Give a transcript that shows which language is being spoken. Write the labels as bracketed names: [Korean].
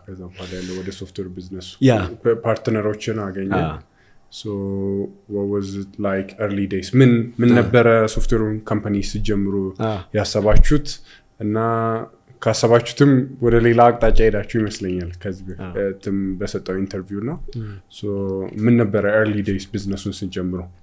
[Amharic] ከዛ በኋላ ያለው ወደ ሶፍትዌር ቢዝነሱ ፓርትነሮችን አገኘ? [English] so what was it like early days? [Amharic] ምን ነበረ ሶፍትዌሩን ካምፓኒ ሲጀምሩ ያሰባችሁት እና ካሰባችሁትም ወደ ሌላ አቅጣጫ ሄዳችሁ ይመስለኛል ከዚህ በፊትም በሰጠው ኢንተርቪው ነው። [English] so [Amharic] ምን ነበረ [English] early days [Amharic] ቢዝነሱን ሲጀምሩ?